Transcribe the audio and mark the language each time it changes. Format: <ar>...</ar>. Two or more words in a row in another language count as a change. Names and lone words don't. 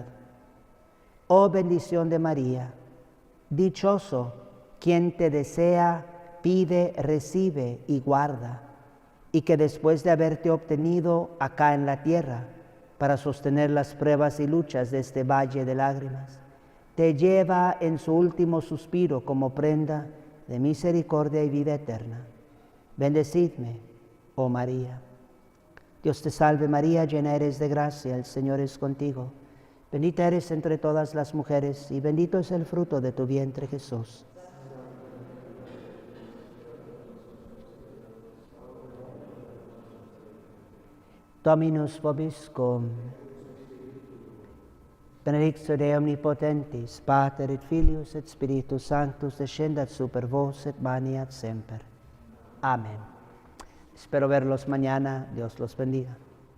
<es>Oh bendición de María, dichoso quien te desea, pide, recibe y guarda, y que después de haberte obtenido acá en la tierra, para sostener las pruebas y luchas de este valle de lágrimas, te lleva en su último suspiro como prenda de misericordia y vida eterna. Bendecidme, oh María. Dios te salve María, llena eres de gracia, el Señor es contigo. Bendita eres entre todas las mujeres, y bendito es el fruto de tu vientre, Jesús.</es> <la>Dominus vobiscum. Benedictio Dei omnipotentis, Pater et Filius et Spiritus Sanctus, descendat super vos et maniat semper.</la> <es>Amén. Espero verlos mañana. Dios los bendiga.</es>